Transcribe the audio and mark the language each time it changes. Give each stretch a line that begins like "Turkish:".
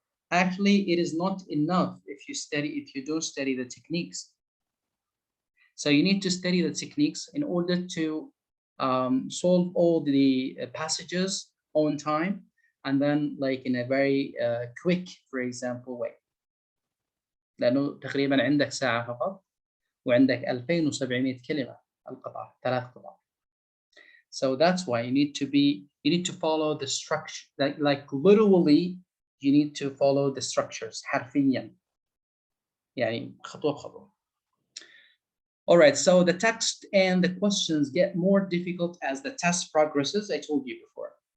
English: Actually, it is not enough if you don't study the techniques. So you need to study the techniques in order to solve all the passages on time, and then like in a very quick, for example, way.
Arabic: لأنه تقريبا عندك ساعة فقط وعندك 2700 كلمة القطع 3 قطع.
English: So that's why you need to follow the structure, like literally you need to follow the structures
Arabic: حرفيا يعني خطوة بخطوة.
English: All right, so the text and the questions get more difficult as the test progresses, I told you before.